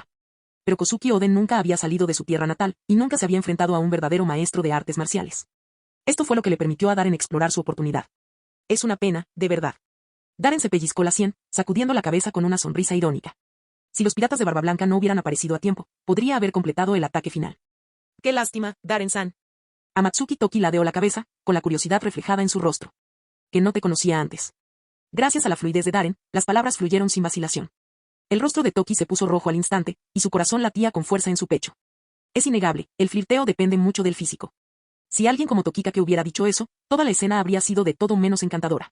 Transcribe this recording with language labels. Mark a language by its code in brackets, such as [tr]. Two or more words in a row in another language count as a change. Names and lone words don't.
[es] Pero Kosuki Oden nunca había salido de su tierra natal, y nunca se había enfrentado a un verdadero maestro de artes marciales. Esto fue lo que le permitió a Darren explorar su oportunidad. Es una pena, de verdad. Darren se pellizcó la sien, sacudiendo la cabeza con una sonrisa irónica. Si los piratas de Barba Blanca no hubieran aparecido a tiempo, podría haber completado el ataque final. Qué lástima, Darren-san. Amatsuki Toki ladeó la cabeza, con la curiosidad reflejada en su rostro. Que no te conocía antes. Gracias a la fluidez de Darren, las palabras fluyeron sin vacilación. El rostro de Toki se puso rojo al instante, y su corazón latía con fuerza en su pecho. Es innegable, el flirteo depende mucho del físico. Si alguien como Tokikake hubiera dicho eso, toda la escena habría sido de todo menos encantadora.